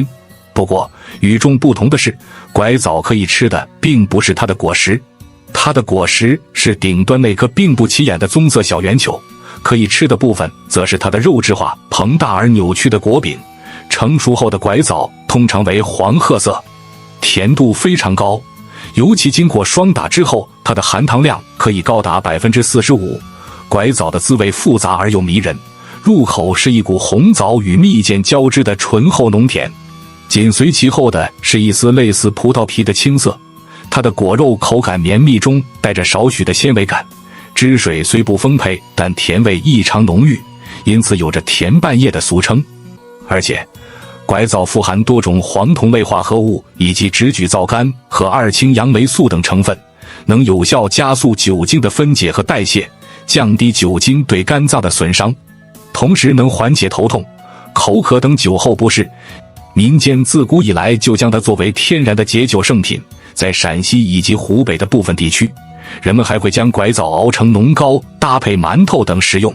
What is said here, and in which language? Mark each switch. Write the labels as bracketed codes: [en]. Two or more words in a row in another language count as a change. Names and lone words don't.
[zh] 不過與眾不同的是，拐枣可以吃的並不是它的果實，它的果實是頂端那顆並不起眼的棕色小圓球，可以吃的部分則是它的肉質化、膨大而扭曲的果柄。成熟後的拐枣通常為黃褐色，甜度非常高，尤其經過霜打之後，它的含糖量可以高達 45%。拐枣的滋味複雜而又迷人，入口是一股紅棗與蜜餞交織的醇厚濃甜，緊隨其後的是一絲類似葡萄皮的青澀。它的果肉口感綿密中帶着少許的纖維感，汁水雖不豐沛，但甜味異常濃郁，因此有着甜半夜的俗稱。而且拐枣富含多種黄酮類化合物以及直菊皂苷和2氢杨霉素等成分，能有效加速酒精的分解和代謝，降低酒精對肝臟的損傷，同時能緩解頭痛、口渴等酒後不適。民間自古以來就將它作為天然的解酒聖品，在陝西以及湖北的部分地区，人們還會將拐枣熬成濃糕，搭配饅頭等食用。